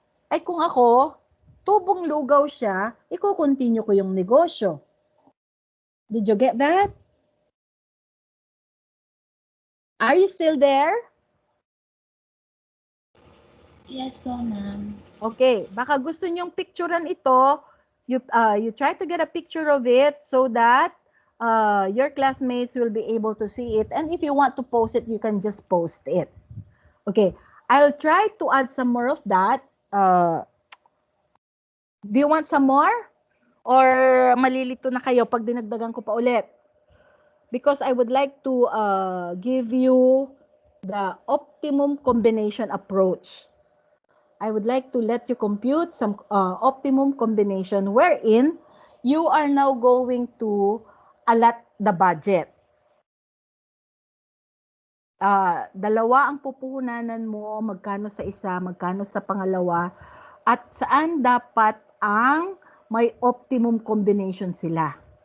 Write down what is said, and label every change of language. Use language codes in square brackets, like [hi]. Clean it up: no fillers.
[tl] Ay kung ako, tubong lugaw siya, iko-continue ko yung negosyo. [en] Did you get that? Are you still there? Yes po, ma'am. [tl] Okay, baka gusto niyong picturean ito. [en] You try to get a picture of it so that your classmates will be able to see it. And if you want to post it, you can just post it. Okay, I'll try to add some more of that. Do you want some more? [tl] Or malilito na kayo pag dinagdagan ko pa ulit? [en] Because I would like to give you the optimum combination approach. I would like to let you compute some optimum combination wherein you are now going to allot the budget. [tl] Dalawa ang pupuhunanan mo, magkano sa isa, magkano sa pangalawa, at saan dapat ang may optimum combination sila.